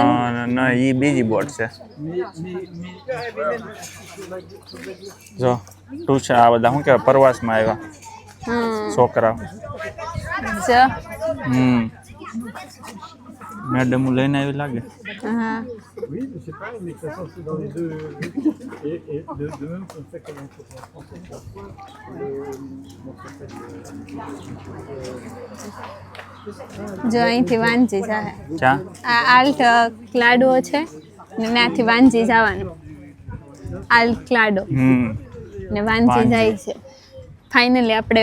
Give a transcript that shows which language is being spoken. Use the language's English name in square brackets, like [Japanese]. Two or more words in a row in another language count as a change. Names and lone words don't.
[Gujarati] ના ઈ બીજી બોટ છે. જો તું છે આ બધા શું કહેવાય પ્રવાસમાં આવ્યા છોકરા. મેડમ લઈને આવી લાગે. હા [French] Oui, je sais pas, mais de toute façon, c'est dans les deux. Et de même qu'on fait comme on fait en français, parfois, [Gujarati] જો અહીંથી વાંજી જાય. ક્યાં? આ આલ્ટ ક્લાડો છે ને ત્યાંથી વાંજી જવાનું. આલ્ટ ક્લાડો ને વાંજી જાય છે. ફાઇનલી આપણે